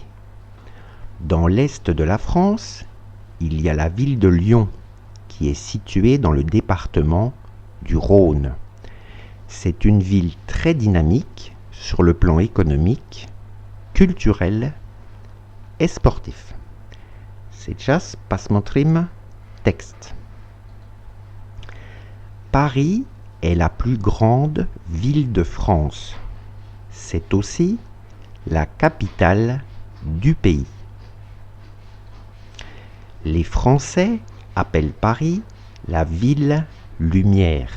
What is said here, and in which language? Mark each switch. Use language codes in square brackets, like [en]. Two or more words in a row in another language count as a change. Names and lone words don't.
[fr] Dans l'est de la France, il y a la ville de Lyon, qui est située dans le département du Rhône. C'est une ville très dynamique sur le plan économique, culturel et sportif. [ru] Сейчас посмотрим текст. [fr] Paris est la plus grande ville de France. C'est aussi la capitale du pays. Les Français appellent Paris la ville lumière.